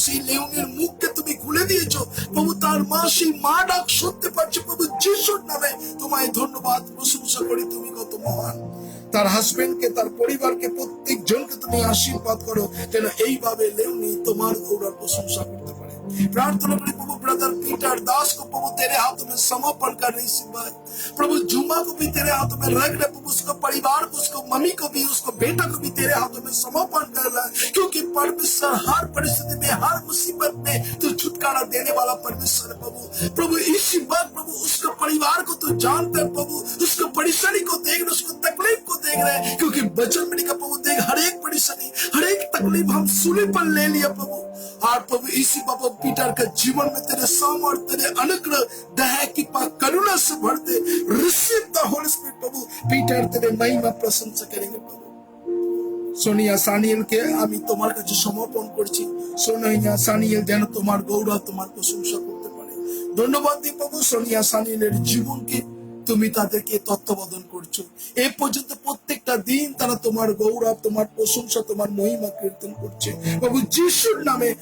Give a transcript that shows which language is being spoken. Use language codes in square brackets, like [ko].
[bn] সেই লেউনির মুখকে তুমি খুলে দিয়েছো প্রভু। তার মা সেই মা ডাক শুনতে পাচ্ছে প্রভু যিশুর নামে। তোমায় ধন্যবাদ প্রশংসা করি, তুমি কত মহান। তার হাজবেন্ডকে, তার পরিবারকে, প্রত্যেক জনকে তুমি আশীর্বাদ করো যেন এইভাবে লেউনি তোমার গৌরব প্রশংসা করতে পারে। [hi] प्रार्थना करी प्रभु ब्रदर पीटर दास को प्रभु तेरे हाथों में समर्पण कर रही भाई। प्रभु जुम्मा को भी तेरे हाथों में रख रहे प्रभु। उसको परिवार को, उसको मम्मी को भी, उसको बेटा को भी तेरे हाथों में समर्पण कर रहा है, क्योंकि परमेश्वर हर परिस्थिति में, हर मुसीबत में तू छुटकारा देने वाला परमेश्वर है प्रभु। प्रभु इसी बात प्रभु उसके परिवार को तू जानते है प्रभु। उसको परेशानी को देख रहे, उसको तकलीफ को देख रहे, क्योंकि वचन में लिखा प्रभु देख हर एक परेशानी, हर एक तकलीफ हम सूली पर ले लिया प्रभु। और प्रभु इसी बाबा पीटर के जीवन में तेरे सामर्थ्य, तेरे अनुग्रह, दया की करुणा से भरते [en] receive the holy spirit [hi] Prabhu. Peter तेरे महिमा प्रशंसा करेंगे प्रभु। [bn] সোনিয়া সানিয়েলকে আমি তোমার কাছে সমর্পণ করছি। সোনিয়া সানিয়েল যেন তোমার গৌরব, তোমার প্রশংসা করতে পারে। ধন্যবাদ দিই প্রভু সোনিয়া সানিয়েলের জীবনকে তুমি তাদেরকে তত্ত্বাবধান করছো। এ পর্যন্ত প্রত্যেকটা দিন তারা তোমার গৌরব, তোমার প্রশংসা, তোমার মহিমা কীর্তন করছে প্রভু যিশুর নামে।